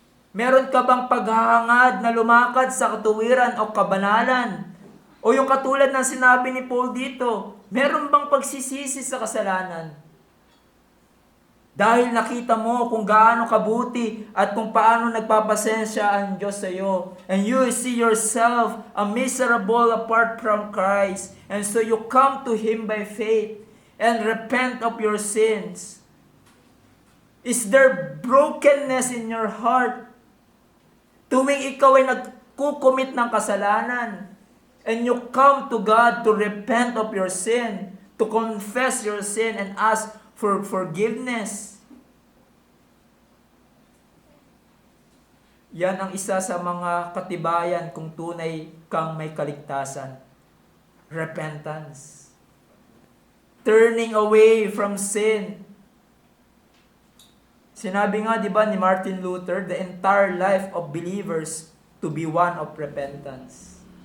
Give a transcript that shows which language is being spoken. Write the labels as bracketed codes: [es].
[tl] Meron ka bang paghahangad na lumakad sa katuwiran o kabanalan? O yung katulad ng sinabi ni Paul dito, meron bang pagsisisi sa kasalanan? Dahil nakita mo kung gaano kabuti at kung paano nagpapasensya ang Diyos sa iyo. [en] And you see yourself a miserable apart from Christ. And so you come to Him by faith and repent of your sins. Is there brokenness in your heart? [tl] Tuwing ikaw ay nagkukumit ng kasalanan, [en] and you come to God to repent of your sin, to confess your sin and ask for forgiveness. [tl] Yan ang isa sa mga katibayan kung tunay kang may kaligtasan. [en] Repentance. Turning away from sin. [tl] Sinabi nga, di ba, ni [en] Martin Luther, the entire life of believers to be one of repentance.